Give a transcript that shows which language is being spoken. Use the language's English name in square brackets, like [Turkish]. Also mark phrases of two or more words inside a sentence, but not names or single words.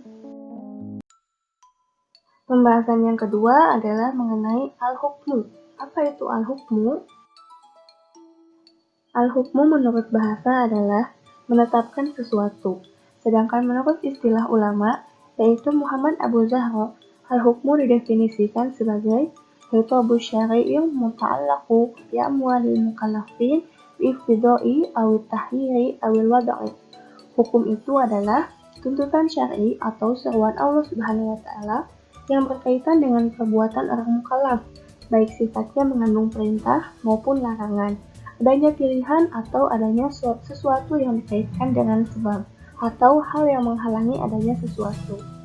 [Indonesian] Pembahasan yang kedua adalah mengenai al-hukmu. Apa itu al-hukmu? Al-hukmu menurut bahasa adalah menetapkan sesuatu. Sedangkan menurut istilah ulama, yaitu Muhammad Abu Zahra, al-hukmu didefinisikan sebagai [Arabic] خطاب الشرعي المتعلق بأموال المكلفين بالاقتضاء أو التخيير أو الوضع. [Indonesian] Hukum itu adalah tuntutan syar'i atau seruan Allah [Arabic] سبحانه وتعالى [Indonesian] yang berkaitan dengan perbuatan orang mukallaf, baik sifatnya mengandung perintah maupun larangan, adanya pilihan atau adanya sesuatu yang dikaitkan dengan sebab, atau hal yang menghalangi adanya sesuatu.